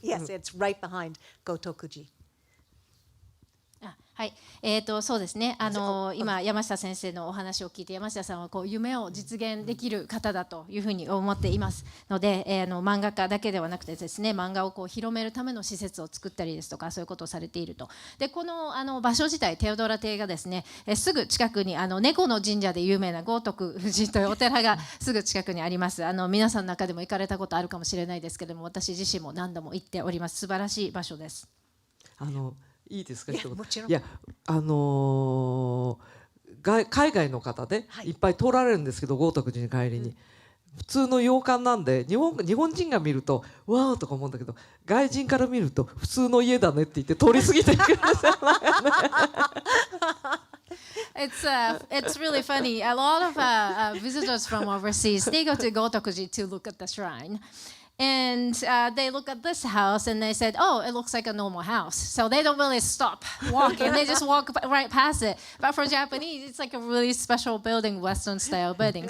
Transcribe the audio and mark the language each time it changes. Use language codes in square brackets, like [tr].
[en] Yes, it's right behind Gotokuji. [ja] はい、そうですね。今山下先生のお話を聞いて、山下さんはこう夢を実現できる方だというふうに思っていますので、漫画家だけではなくてですね、漫画をこう広めるための施設を作ったりですとか、そういうことをされていると。で、この場所自体、テオドラ邸がですね、すぐ近くに猫の神社で有名な豪徳寺というお寺がすぐ近くにあります。皆さんの中でも行かれたことあるかもしれないですけれども、私自身も何度も行っております。素晴らしい場所です。いいですか、いやもちろん。いや海外の方でいっぱい通られるんですけど、豪徳寺に帰りに、普通の洋館なんで日本人が見るとわーとか思うんだけど、外人から見ると普通の家だねって言って通り過ぎていくんですよ。 [en] It's really funny. A lot of visitors from overseas, they go to Gotokuji to look at the shrine. And they look at this house and they said, oh, it looks like a normal house. So they don't really stop walking. They just walk right past it. But for Japanese, it's like a really special building, Western style building.